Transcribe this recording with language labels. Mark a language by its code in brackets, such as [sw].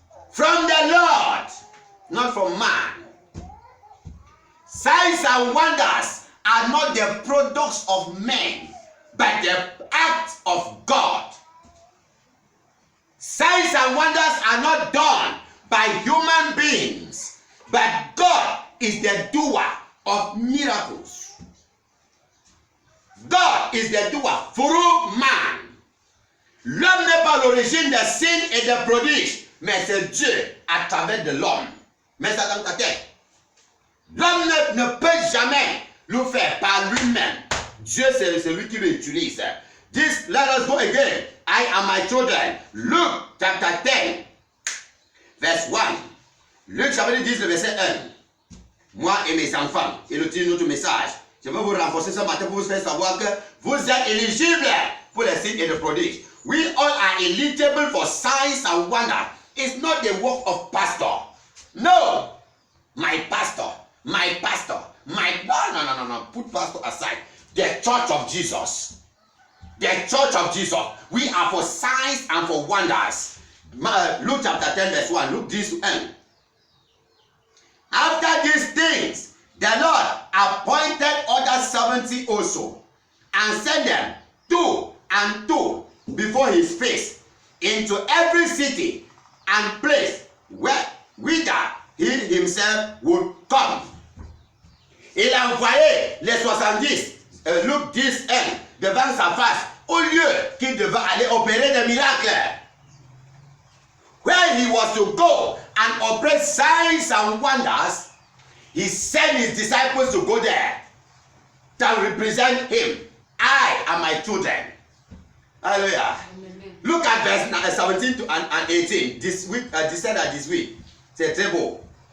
[en] From the Lord, not from man. Signs and wonders are not the products of men, but the act of God. Signs and wonders are not done by human beings, but God is the doer of miracles. God is the doer through man. [fr] L'homme n'est pas l'origine des signes et des prodiges, mais c'est Dieu à travers de l'homme. Mais ça dans ta tête. L'homme ne peut jamais le faire par lui-même. Dieu, c'est celui qui l'utilise. [en] This, let us go again. I and my children. Luke chapter 10, verse 1. [fr] Luc chapitre 10, le verset 1. Moi et mes enfants. Et le titre de notre message. Je veux vous renforcer ce matin pour vous faire savoir que vous êtes éligibles pour les signes et les prodiges. [en] We all are eligible for signs and wonders. It's not the work of pastor. No. My pastor. No. Put pastor aside. The church of Jesus. The church of Jesus. We are for signs and for wonders. Luke chapter 10 verse 1. Look this end. After these things, the Lord appointed other 70 also, and sent them 2 and 2 before his face into every city and place whither he himself would come. [fr] Il a envoyé les 70, Luc 10, 1, devant sa face, au lieu qu'il devait aller opérer des miracles. Where [en] where he was to go and operate signs and wonders, he sent his disciples to go there to represent him. I and my children. Hallelujah. Amen. Look at verse 17 and 18. This week, this week. It's a table.